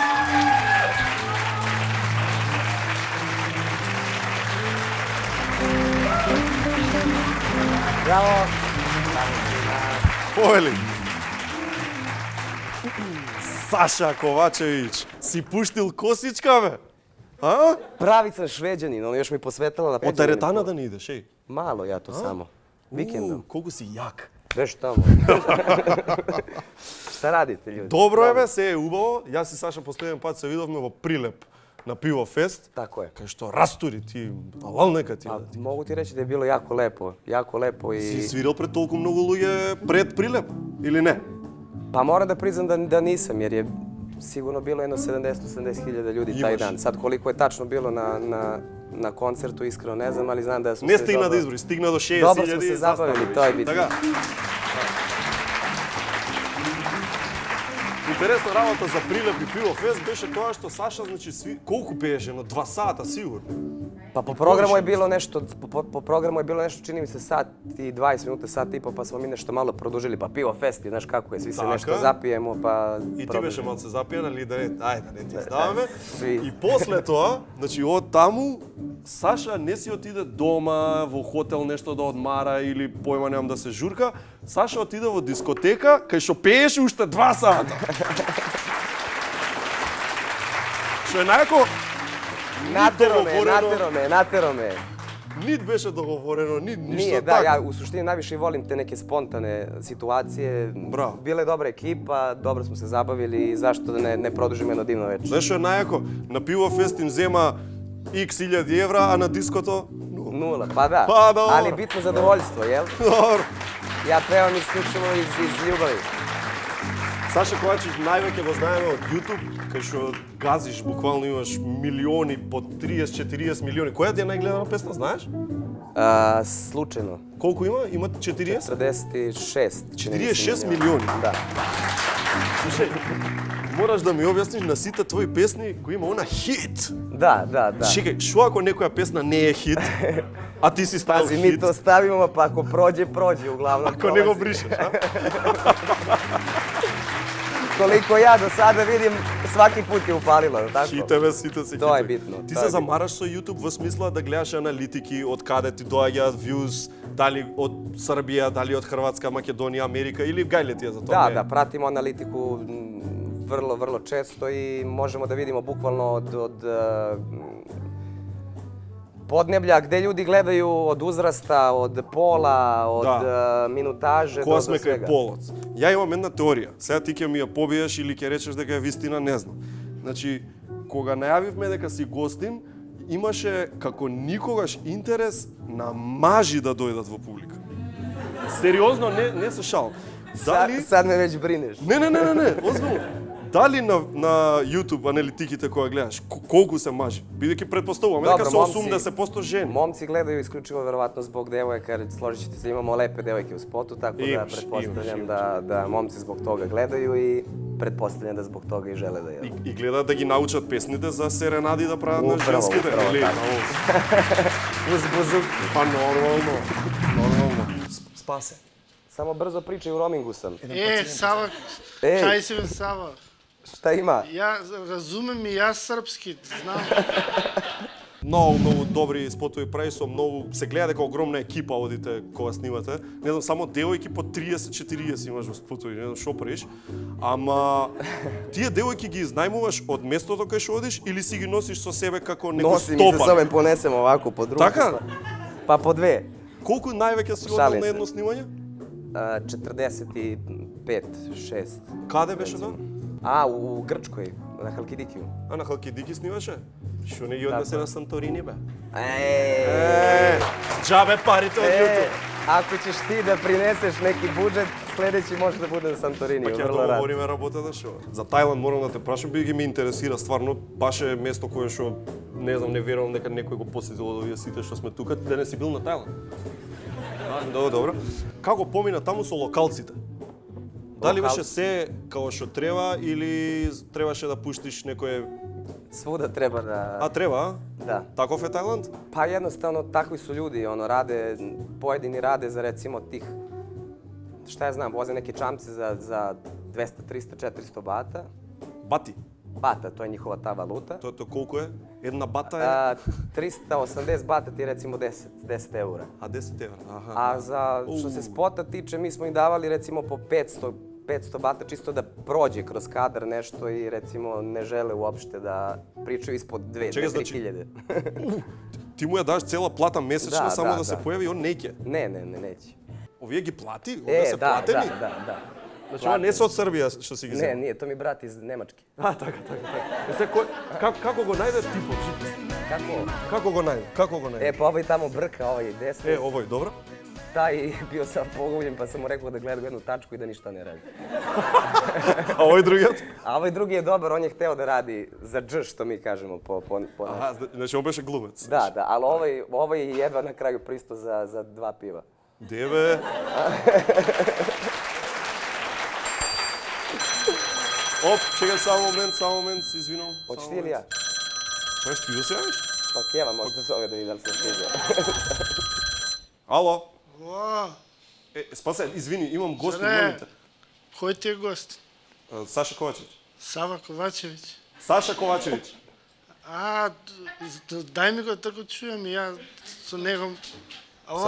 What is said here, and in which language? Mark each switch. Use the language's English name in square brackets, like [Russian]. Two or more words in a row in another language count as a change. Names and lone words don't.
[Macedonian] Браво! Повели. Саша Ковачевиќ, си пуштил косичка бе? А? [Serbian] Правицен швеđanin, on još mi posvetila na [Macedonian] Од теретана да не идеш, еј. [Serbian] Malo ja to samo. Vikendom. [Macedonian] Колку си јак. [Serbian] Беш tamo. Šta radite ljudi? [Macedonian] Добро е бе, се е убаво. Јас и Саша последен пат се видовме во Прилеп на Пиво Фест. [Serbian] Tako je. [Macedonian] Кај што растури ти, алал нека ти. [Serbian] A mogu ti reći da je bilo jako lepo [Macedonian] Си [Serbian] i... [Macedonian] свирил пред толку многу луѓе пред Прилеп, или не? [Serbian] Pa moram da priznam da nisam jer je sigurno bilo jedno 70-80 hiljada ljudi taj Imaš. dan. Sad koliko je tačno bilo na koncertu, iskreno ne znam, ali znam da smo [Macedonian] Не [Serbian] se [Macedonian] стигна [Serbian] dobro... [Macedonian] да изброи, стигна до 60.000. [Serbian] Dobro smo se zabavili, to je bitno. [Macedonian] Така. Интересна работа за Прилеп и Пиво Фест беше тоа што Саша, значи, колку пееше, едно 2 сата сигурно. [Serbian] Pa po programu je bilo nešto, po programu je bilo nešto, čini mi se sat i 20 minuta, sat i po, pa smo mi nešto malo produžili, pa Pivo Fest, znaš kako je, svi se [Macedonian] Така. [Serbian] nešto zapijemo, pa... [Macedonian] И ти беше малце запијан, али да не, ајде, да не ти ставаме. [Serbian] Сви. [Macedonian] И после тоа, значи од таму, Саша не си отиде дома, во хотел нешто да одмара или појма немам да се журка. Саша отиде во дискотека, кај што пееше уште 2 сата. Што е најако, [Serbian] Natero me. [Macedonian] нит беше договорено, нит ништо [Serbian] Nije, da, [Macedonian] така. [Serbian] ja u suštini najviše volim te neke spontane situacije. Bravo. Bila je dobra ekipa, dobro smo se zabavili i zašto da ne produžimo jedno divno večer. [Macedonian] Знаеш што е најако? На Пиво Фест им зема x илјади евра, а на диското [Serbian] Nula, pa da. Pa dobro. Ali bitno zadovoljstvo, jel? [Macedonian] Добро. [Serbian] Ja pevam isključivo iz ljubavi. [Macedonian] Саша Ковачевиќ највеќе го знаеме од YouTube, кај што газиш, буквално имаш милиони, по 30-40 милиони. Која ти е најгледана песна, знаеш? [Serbian] Slučajno. [Macedonian] Колку има? Има 40? [Serbian] 46, čini mi se. [Macedonian] 46 милиони. [Serbian] Da. [Macedonian] Слушај, мораш да ми објасниш на сите твои песни кои има она хит. [Serbian] Da. [Macedonian] Чекај, што ако некоја песна не е хит, а ти си ставил [Serbian] Pazi, mi [Macedonian] хит? [Serbian] to stavimo, pa ako prođe, uglavnom. [Macedonian] Ако не го [Serbian] prolazi. [Macedonian] бришеш, а? [Serbian] Koliko ja do sada vidim, svaki put je upalilo, tako? [Macedonian] Хите бе, сите се Тоа е хитови. битно, Ти тоа се е битно. замараш со YouTube во смисла да гледаш аналитики од каде ти доаѓаат views, дали од Србија, дали од Хрватска, Македонија, Америка или гајле ти е за тоа? [Serbian] Da, pratimo analitiku vrlo često i možemo da vidimo bukvalno od podneblja gde ljudi gledaju od uzrasta, od pola, od Da. minutaže [Macedonian] Кога [Serbian] do [Macedonian] сме кај [Serbian] svega. [Macedonian] полоц. Ја имам една теорија. Сега ти ќе ми ја побиеш или ќе речеш дека е вистина, не знам. Значи, кога најавивме дека си гостин, имаше како никогаш интерес на мажи да дојдат во публика. Сериозно, не се шал. Дали... [Serbian] Sad me već brineš. [Macedonian] Не, озбилно. Дали на YouTube аналитиките која гледаш, колку се мажи? Бидејќи претпоставуваме дека се 80% жени. [Serbian] Momci gledaju isključivo verovatno zbog devojaka, jer složit ćete se, imamo lepe devojke u spotu, tako da Imaš, pretpostavljam da momci zbog toga gledaju i pretpostavljam da zbog toga i žele da jedu. [Macedonian] И гледаат да ги научат песните за серенади да прават на [Serbian] Управо, [Macedonian] женските. [Serbian] управо [Macedonian] Или така. на [Serbian] Uz buzuk. [Macedonian] Па нормално. Спасе. [Serbian] Samo brzo pričaj, u roamingu sam. [Macedonian] Сава, [Serbian] Ej. [Macedonian] кај си бе Сава? [Serbian] Šta ima? [Macedonian] Ја разумем и јас српски, знам. Многу добри спотови прави со многу се гледа дека огромна екипа одите кога снимате. Не знам, само девојки по 30-40 имаш во спотови, не знам што правиш. Ама тие девојки ги изнајмуваш од местото кај што одиш или си ги носиш со себе како некој [Serbian] Nosim i sa [Macedonian] стопар? [Serbian] sobom ponesem ovako po drugu. [Macedonian] Така? [Serbian] Pa po dve. [Macedonian] Колку највеќе си одел Шалим на се. едно снимање? [Serbian] 45, 6. [Macedonian] Каде беше тоа? [Serbian] A, u Grčkoj, na Halkidikiju. [Macedonian] А на Халкидики снимаше? Што не ги однесе на Санторини бе? Џабе парите од YouTube. [Serbian] Ako ćeš ti da prineseš neki budžet, sledeći može da bude na Santorini. [Macedonian] Па ќе [Serbian] vrlo rado. [Macedonian] договориме работата што. За Тајланд морам да те прашам, бидејќи ме интересира стварно, баш е место кое што не знам, не верувам дека некој го посетил од овие сите што сме тука. Ти денес си бил на Тајланд? Добро. Како помина таму со локалците? Дали беше се како што треба или требаше да пуштиш некое... [Serbian] Svuda treba da... [Macedonian] А треба, а? [Serbian] Da. [Macedonian] Таков е Тајланд? [Serbian] Pa jednostavno, takvi su ljudi, rade, pojedini rade za recimo tih, šta ja znam, voze neke čamce za 200, 300, 400 bata. [Macedonian] Бати. [Serbian] Bata, to je njihova ta valuta. [Macedonian] Тоа колку е? Една бата е? [Serbian] 380 bata ti je recimo 10 eura. [Macedonian] А 10 евра, аха. [Serbian] A za što se spota tiče, mi smo im davali recimo po 500 bata čisto da prođe kroz kadar nešto i recimo ne žele uopšte da pričaju ispod 2-3 hiljade. [Macedonian] Ти му ја даш цела плата месечна Да, само да, да се да. појави, он неќе. [Serbian] Ne, neće. [Macedonian] Овие ги плати? Овие се [Serbian] Da, [Macedonian] платени? [Serbian] da. [Macedonian] Значи, ова не се од Србија што си ги [Serbian] Ne, [Macedonian] зема. [Serbian] nije, to mi brat iz Nemačke. [Macedonian] А, така. Се како го најде типот? [Serbian] Kako? [Macedonian] Како го најде? Како го најде? [Serbian] Pa ovaj tamo brka, ovaj desno. [Macedonian] Овој, добро? [Serbian] Taj bio sam poguljen pa sam mu rekao da gleda u jednu tačku i da ništa ne radi. [Macedonian] А овој другиот? [Serbian] A ovaj drugi je dobar, on je hteo da radi za dž, što mi kažemo po [Macedonian] Аха, значи он беше глумец. [Serbian] Da, ali ovaj je jedva na kraju pristo za 2 piva. [Macedonian] Деве. Оп, чекај само момент, се извинувам. [Serbian] Hoćeš ti ili ja? [Macedonian] Саш ти да се јавиш? [Serbian] Pa Keva možda zove da vidi da li se stiže. [Macedonian] Ало? О, Спасе, извини, имам гост од Здраве. момента. кој ти е гост? Саша Ковачевиќ. Сава Ковачевиќ. Саша Ковачевиќ. А, дај ми го да го чуjem и ја со него. Ало,